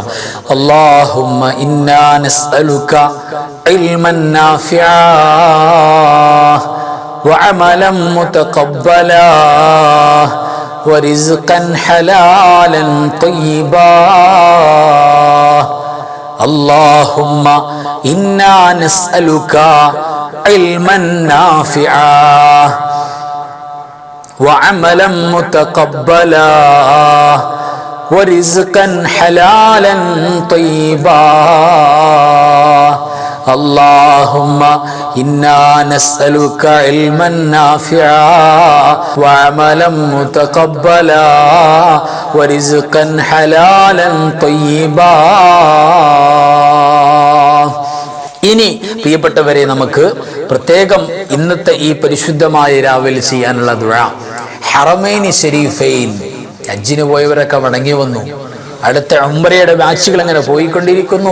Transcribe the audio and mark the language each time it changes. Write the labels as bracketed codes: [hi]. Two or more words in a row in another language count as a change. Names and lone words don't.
[ar] اللهم إنا نسألك علما نافعا وعملا متقبلا ورزقا حلالا طيبا. اللهم إنا نسألك علما نافعا وعملا متقبلا ورزقا حلالا طيبا. اللهم إنا نسألك علما نافعا وعملا متقبلا ورزقا حلالا طيبا. [ml] ഇനി പ്രിയപ്പെട്ടവരെ, നമുക്ക് പ്രത്യേകം ഇന്നത്തെ ഈ പരിശുദ്ധമായ രാവിൽ ചെയ്യാനുള്ള ദുആ, [ar] حرمين شريفين, [ml] ഹജ്ജിന് പോയവരൊക്കെ മടങ്ങി വന്നു. അടുത്ത ഉംറയുടെ ബാച്ചുകൾ അങ്ങനെ പോയിക്കൊണ്ടിരിക്കുന്നു.